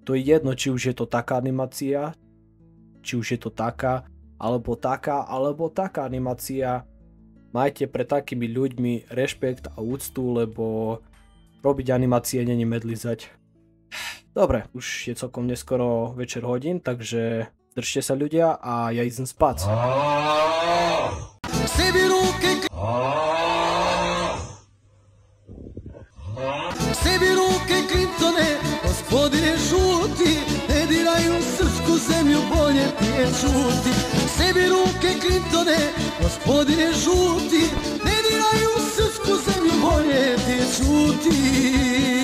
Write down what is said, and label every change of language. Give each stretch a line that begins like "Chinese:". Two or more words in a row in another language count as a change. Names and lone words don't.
Slovak: To je jedno, či už je to taká animácia, či už je to taká, alebo taká animácia. Majte pred takými ľuďmi rešpekt a úctu, lebo robiť animácie není medlizať. Dobre, už je celkom neskoro večer hodín, takže držte sa ľudia a ja idem spať.
Serbian: Sebi ruke kriptone, gospodine žuti, ne diraju srpsku zemlju, bolje ti je čuti. Sebi ruke kriptone, gospodine žuti, ne diraju srpsku zemlju, bolje ti je čuti.